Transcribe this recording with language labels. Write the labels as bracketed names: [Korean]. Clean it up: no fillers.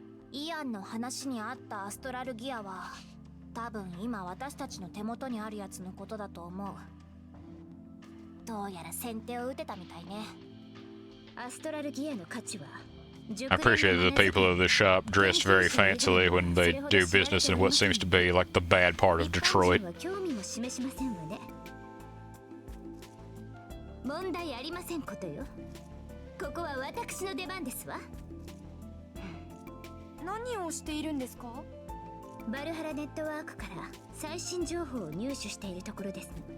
[Japanese] イアンの話にあったアストラルギアは多分今私たちの手元にあるやつのことだと思う。どうやら先手を打てたみたいね。アストラルギアの価値は [English] I appreciate that the people of this shop dressed very fancily when they do business in what seems to be like the bad part of Detroit. [Japanese] 興味も示しませんわね。問題ありませんことよ。ここは私の出番ですわ。何をしているんですか？バルハラネットワークから最新情報を入手しているところです。